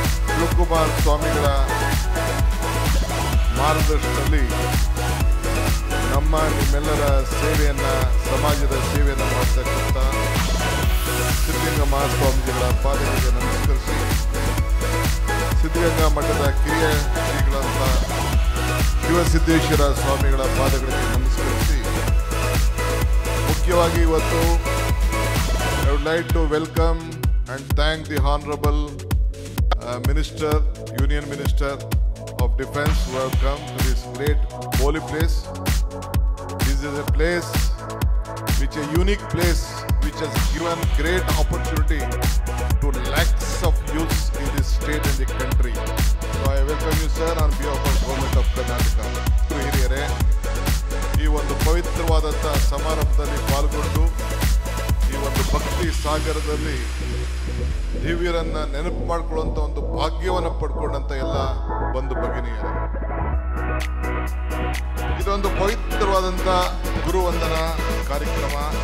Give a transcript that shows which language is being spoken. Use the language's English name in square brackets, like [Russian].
[Kannada] ಶಿವಕುಮಾರ್ ಸ್ವಾಮಿಗಳ ಮಾರ್ಗದರ್ಶನದಲ್ಲಿ ನಮ್ಮ ನಿಮ್ಮೆಲ್ಲರ ಸೇವೆಯನ್ನು, ಸಮಾಜದ ಸೇವೆಯನ್ನು ಮಾಡತಕ್ಕಂಥ ಸಿದ್ಧಗಂಗಾ ಮಹಾಸ್ವಾಮೀಜಿಗಳ ಪಾದಗಳಿಗೆ ನಮಸ್ಕರಿಸಿ, ಸಿದ್ಧಗಂಗಾ ಮಠದ ಕಿರಿಯ ಶ್ರೀಗಳಂತ ಶಿವಸಿದ್ದೇಶ್ವರ ಸ್ವಾಮಿಗಳ ಪಾದಗಳಿಗೆ ನಮಸ್ಕರಿಸಿ, ಮುಖ್ಯವಾಗಿ ಇವತ್ತು [English] I would like to welcome and thank the Honorable Minister, Union Minister of Defence, who have come to this great holy place. This is a place, a unique place, which has given great opportunity to lakhs of youths in this state and the country. So I welcome you, sir, on behalf of Government of Karnataka. [Kannada] ಹಿರಿಯರೇ, ಈ ಒಂದು ಪವಿತ್ರವಾದಂಥ ಸಮಾರಂಭದಲ್ಲಿ ಪಾಲ್ಗೊಂಡು ಈ ಒಂದು ಭಕ್ತಿ ಸಾಗರದಲ್ಲಿ ದಿವ್ಯರನ್ನ ನೆನಪು ಮಾಡಿಕೊಳ್ಳುವಂಥ ಒಂದು ಭಾಗ್ಯವನ್ನು ಪಡ್ಕೊಂಡಂತ ಎಲ್ಲ ಬಂಧು ಭಗಿನಿಯರೇ, ಇದೊಂದು ಪವಿತ್ರವಾದಂಥ ಗುರುವಂದನ ಕಾರ್ಯಕ್ರಮ.